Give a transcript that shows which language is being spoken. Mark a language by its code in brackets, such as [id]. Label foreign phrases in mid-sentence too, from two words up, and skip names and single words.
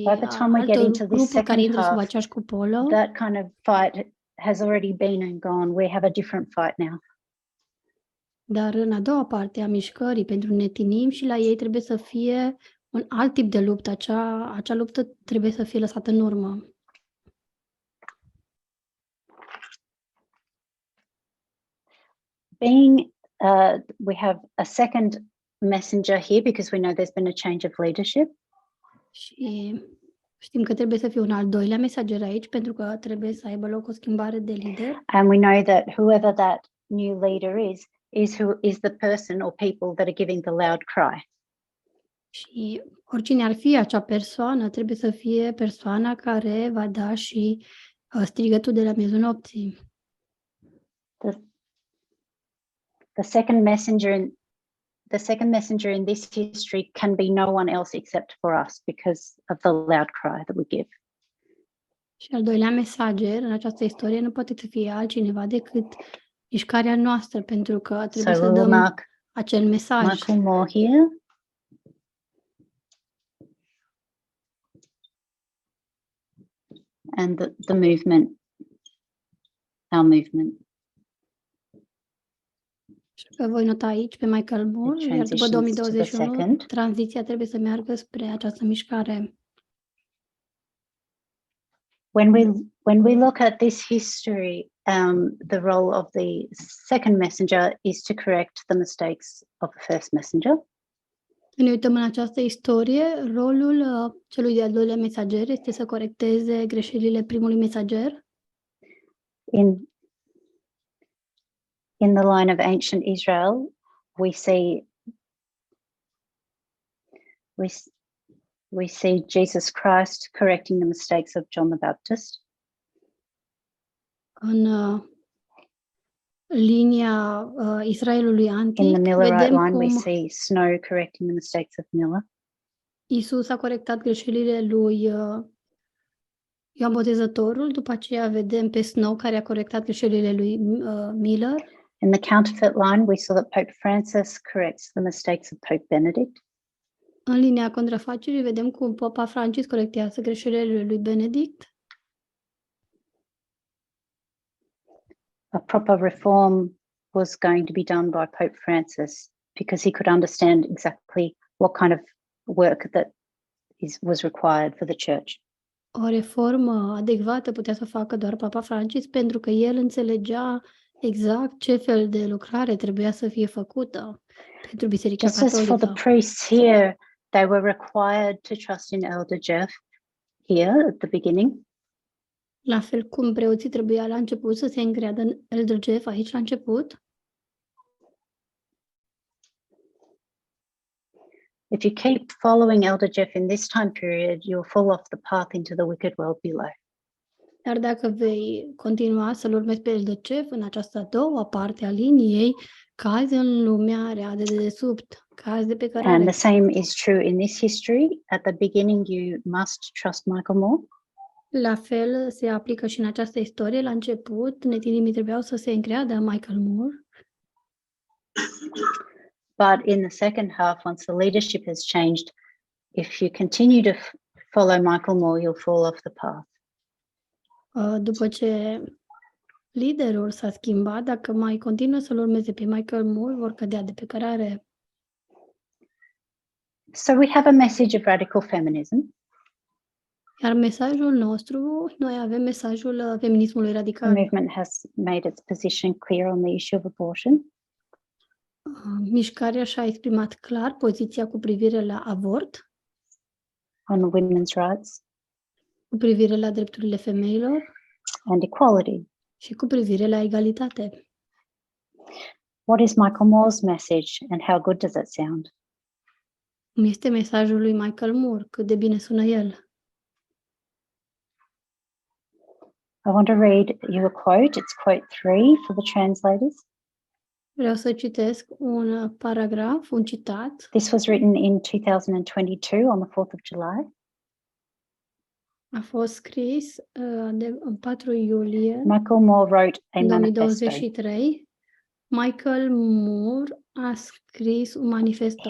[en] By the time we get [ro] altor [en] into this [ro] grupuri care [en] second [ro] intră sub [en] half, [ro] aceeași cupolă. [en] that kind of fight has already been and gone. We have a different fight now. [ro] Dar în a doua parte a mișcării pentru Netinim și la ei trebuie să fie un alt tip de luptă. Acea luptă trebuie să fie lăsată în urmă. [en] We have a second messenger here because we know there's been a change of leadership. [ro] Și știm că trebuie să fie un al doilea mesager aici pentru că trebuie să aibă loc o schimbare de lider. [en] And we know that whoever that new leader is who is the person or people that are giving the loud cry. [ro] Și oricine ar fi acea persoană, trebuie să fie persoana care va da și strigătul de la miezul nopții. [en] The second messenger in this history can be no one else except for us because of the loud cry that we give. [ro] Și al doilea mesager în această istorie nu poate să fie altcineva decât mișcarea noastră, pentru că trebuie să dăm acel mesaj. [en] Michael Moore here. And the movement, our movement. [ro] Și voi nota aici pe Michael Moore, iar după 2021, tranziția trebuie să meargă spre această mișcare. [en] When we look at this history, the role of the second messenger is to correct the mistakes of the first messenger. [ro] Când ne uităm în această istorie, rolul celui de-al doilea mesager este să corecteze greșelile primului mesager. [en] In the line of ancient Israel, we see Jesus Christ correcting the mistakes of John the Baptist. [ro] În linia Israelului antic, [en] in the Millerite [ro] vedem [en] line, we [ro] cum [en] see Snow correcting the mistakes of Miller. [ro] Isus a corectat greșelile lui Ioan Botezătorul, după aceea vedem pe Snow care a corectat greșelile lui Miller. [en] In the counterfeit line, we saw that Pope Francis corrects the mistakes of Pope Benedict. [ro] În linia contrafacerii vedem cum Papa Francis corectează greșelile lui Benedict. [en] A proper reform was going to be done by Pope Francis because he could understand exactly what kind of work that was required for the church. [ro] O reformă adecvată putea să facă doar Papa Francis pentru că el înțelegea exact ce fel de lucrare trebuia să fie făcută pentru Biserica Catolică. [en] Just as for the priests here, they were required to trust in Elder Jeff here at the beginning. [ro] La fel cum preoții trebuia la început să se încreadă în Elder Jeff aici la început. [en] If you keep following Elder Jeff in this time period, you'll fall off the path into the wicked world below. [ro] Dar dacă vei continua să-l urmezi pe Elder Jeff în această a doua parte a liniei, cazi în lumea rea de dedesubt, cazi de pe cărare. [en] And the same is true in this history. At the beginning, you must trust Michael Moore. [ro] La fel se aplică și în această istorie. La început, netinimii trebuiau să se încreadă în Michael Moore. [en] But in the second half, once the leadership has changed, if you continue to follow Michael Moore, you'll fall off the path. [ro] După ce liderul s-a schimbat, dacă mai continuă să-l urmeze pe Michael Moore, vor cădea de pe cărare. [en] So we have a message of radical feminism. [ro] Iar mesajul nostru, noi avem mesajul feminismului radical. [en] The movement has made its position clear on the issue of abortion. [ro] Mișcarea și-a exprimat clar poziția cu privire la avort, [en] on women's rights, [ro] cu privire la drepturile femeilor [en] and equality. [ro] și cu privire la egalitate. [en] What is Michael Moore's message and how good does it sound? [ro] Cum este mesajul lui Michael Moore? Cât de bine sună el? [en] I want to read you a quote. It's quote 3 for the translators. [ro] Vreau să citesc un paragraf, un citat. [en] This was written in 2022 on the 4th of July. [ro] A fost scris în 4 iulie [en] Michael Moore wrote a manifesto. [ro] 2023. Michael Moore a scris un manifesto.